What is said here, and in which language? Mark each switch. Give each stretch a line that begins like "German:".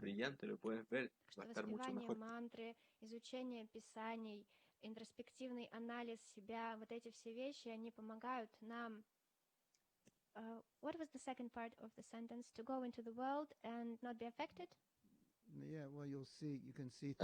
Spanish: brillante, lo puedes ver, va a estar mucho mejor.
Russian: Мантры, изучение писаний, интроспективный анализ себя, вот эти все вещи, они помогают нам.
English: What was the second part of the sentence? To go into the world and not be affected? Yeah, well, you can see through